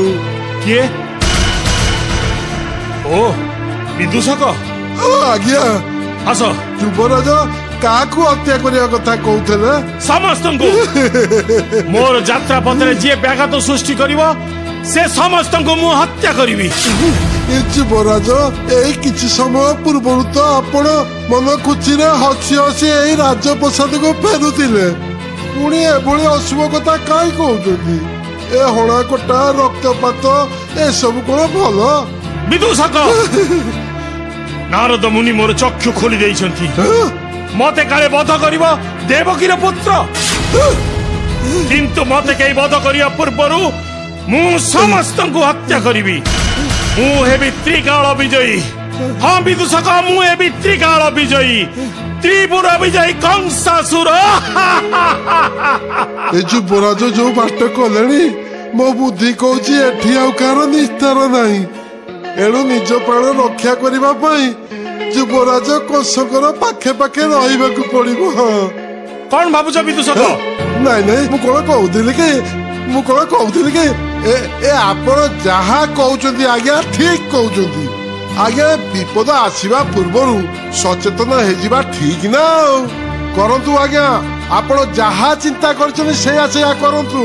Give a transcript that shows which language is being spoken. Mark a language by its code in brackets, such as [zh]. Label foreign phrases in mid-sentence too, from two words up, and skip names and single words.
[or] କିଏ ଓ ବିଦୂଷକ आज्ञा आस। ଯୁବରାଜ କାକୁ ହତ୍ୟା କରିଆ କଥା କହୁଥିଲେ ସମସ୍ତ କୁ ମୋର ଯାତ୍ରା ପଥରେ ଯେ ବ୍ୟାଘାତ ସୃଷ୍ଟି କରିବ ସେ ସମସ୍ତ କୁ ମୁଁ ହତ୍ୟା କରିବି। ଯୁବରାଜ ଏଇ କିଛି ସମୟ ପୂର୍ବ ତ ଆପଣ ମନ ଖୁସି ରେ ହସି ହସି ଏଇ ରାଜପ୍ରାସାଦ କୁ ଫେରୁଥିଲେ ପୁଣି ଏଭଳି ଅଶୁଭ କଥା କାହିଁ କହୁଛନ୍ତି। ଏ ହଣା କଟା ରକ୍ତପାତ ଏ ସବୁ କଣ ଭଲ। ବିଦୂଷକ ନାରଦ ମୁନି ମୋର ଚକ୍ଷୁ ଖୋଲି ଦେଇଛନ୍ତି। ମତେ କାଳେ ବଧ କରିବ ଦେବକୀର ପୁତ୍ର କିନ୍ତୁ ମତେ କଇ ବଧ କରିବା ପୂର୍ବରୁ ମୁଁ ସମସ୍ତ କୁ ହତ୍ୟା କରିବି। ମୁଁ ହେବି ତ୍ରିକାଳ ବିଜୟୀ। ହଁ ବିଦୂଷକ ମୁଁ ହେବି ତ୍ରିକାଳ ବିଜୟୀ ତ୍ରିପୁର ବିଜୟୀ କଂସାସୁର। ଏ ଯୁବରାଜ ଯୋ ବାଟ କଲେନି ମୋ ବୁଦ୍ଧି କହୁଛି ଏଠି ଆଉ କାର ନିସ୍ତାର ନାହିଁ। ଏଣୁ ନିଜ ପ୍ରାଣ ରକ୍ଷା କରିବା ପାଇଁ ଯୁବରାଜ କଂସଙ୍କର ପାଖେ ପାଖେ ରହିବାକୁ ପଡ଼ିବ। କଣ ଭାବୁଛ ବିଦୂଷକ? ନାଇଁ ନାଇଁ ମୁଁ କଣ କହୁଥିଲି କି ଏ ଆପଣ ଯାହା କହୁଛନ୍ତି ଆଜ୍ଞା ଠିକ କହୁଛନ୍ତି। ଆଜ୍ଞା ବିପଦ ଆସିବା ପୂର୍ବରୁ ସଚେତନ ହେଜିବା ଠିକ ନା କରନ୍ତୁ। ଆଜ୍ଞା ଆପଣ ଯାହା ଚିନ୍ତା କରୁଛନ୍ତି ସେୟା ସେୟା କରନ୍ତୁ।